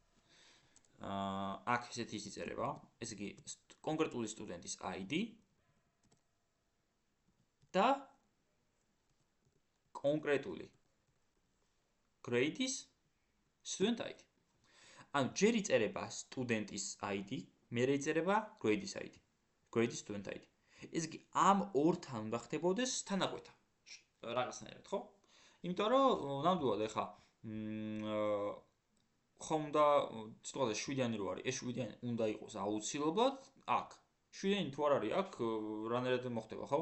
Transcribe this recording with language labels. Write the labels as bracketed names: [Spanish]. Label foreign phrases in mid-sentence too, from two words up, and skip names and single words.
[Georgian] აქ ესეთი ის იწერება, ესე იგი კონკრეტული სტუდენტის ID და კონკრეტული [English] grade-ის student ID. [Georgian] ანუ ჯერ იწერება სტუდენტის ID, მერე იწერება grade-ის ID, [English] grade-ის student ID. [Georgian] ესე იგი ამ ორთან უნდა ხდებოდეს თანაკვეთა. რაღაცნაირად, ხო? იმიტომ რომ ნამდვილად ეხა ხომ და სიტყვაზე 7-იანი რო არის, ეს 7-იანი უნდა იყოს აუცილებლად აქ. 7-იანი თუ არ არის აქ, რანაირად მოხდება, ხო?